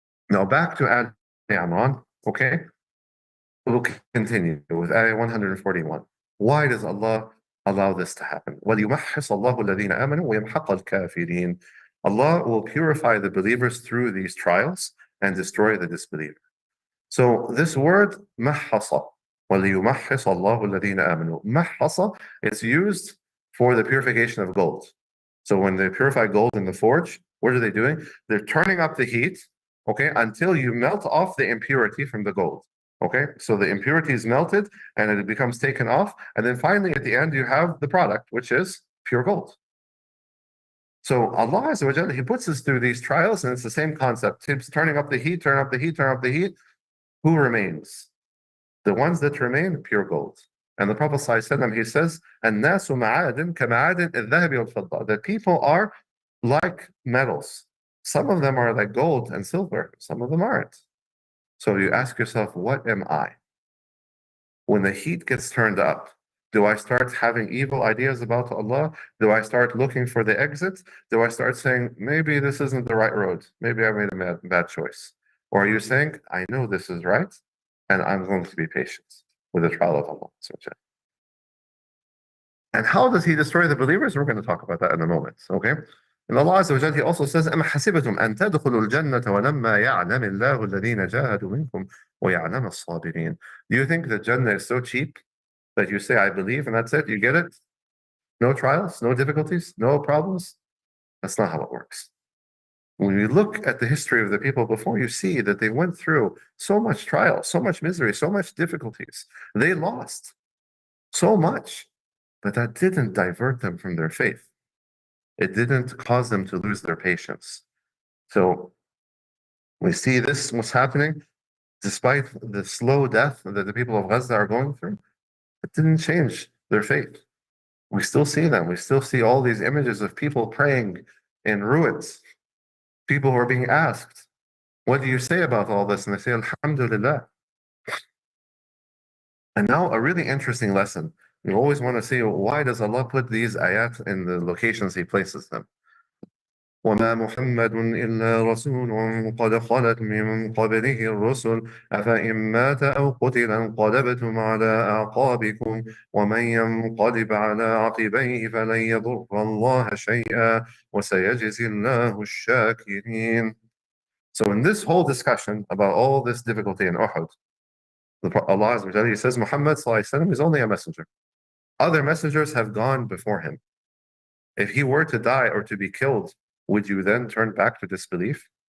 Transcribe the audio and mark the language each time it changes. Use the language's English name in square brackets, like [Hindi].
[English] Now back to Al Imran, okay? We'll continue with Ayah 141. Why does Allah allow this to happen? [Arabic] وَلِيُمَحِّصَ اللَّهُ الَّذِينَ آمَنُوا وَيَمْحَقَ الْكَافِرِينَ. [English] Allah will purify the believers through these trials and destroy the disbeliever. So this word [Arabic] مَحَّصَ وَلِيُمَحِّصَ اللَّهُ الَّذِينَ آمَنُوا. مَحَّصَ is used for the purification of gold. [English] So when they purify gold in the forge, what are they doing? They're turning up the heat, okay, until you melt off the impurity from the gold. Okay, so the impurity is melted and it becomes taken off. And then finally at the end, you have the product, which is pure gold. So Allah Azza wa Jalla, He puts us through these trials and it's the same concept. He's turning up the heat, turn up the heat, turn up the heat. Who remains? The ones that remain, pure gold. And the Prophet ﷺ, he says, [Arabic] النَّاسُ مَعَادٍ كَمَعَادٍ الذَّهَبِ وَالْفِضَّةِ. [English] That people are like metals. Some of them are like gold and silver. Some of them aren't. So you ask yourself, what am I? When the heat gets turned up, do I start having evil ideas about Allah? Do I start looking for the exit? Do I start saying, maybe this isn't the right road? Maybe I made a bad choice. Or are you saying, I know this is right, and I'm going to be patient with the trial of Allah. And how does He destroy the believers? We're going to talk about that in a moment, okay? And Allah Azza wa Jalla, He also says, [Arabic] أَمْ حَسِبْتُمْ أَن تَدْخُلُوا الْجَنَّةَ وَلَمَّا يَعْلَمِ اللَّهُ الَّذِينَ جَاهَدُوا مِنكُمْ وَيَعْلَمَ الصَّابِرِينَ. [English] Do you think that Jannah is so cheap that you say, I believe, and that's it, you get it? No trials, no difficulties, no problems? That's not how it works. When you look at the history of the people before, you see that they went through so much trial, so much misery, so much difficulties. They lost so much, but that didn't divert them from their faith. It didn't cause them to lose their patience. So we see this, what's happening, despite the slow death that the people of Gaza are going through, it didn't change their faith. We still see them. We still see all these images of people praying in ruins. People who are being asked, what do you say about all this? And they say, Alhamdulillah. And now a really interesting lesson. You always want to see, why does Allah put these ayat in the locations He places them? [Arabic] وما محمد إلا رسول قد خلت من قبله الرسل أفإن مات أو قتل انقلبتم على أعقابكم ومن ينقلب على عقبيه فلن يضر الله شيئا وسيجزي الله الشاكرين. [English] So in this whole discussion about all this difficulty in Uhud, Allah Azza wa Jalla, He says Muhammad is only a messenger. Other messengers have gone before him. If he were to die or to be killed, would you then turn back to disbelief?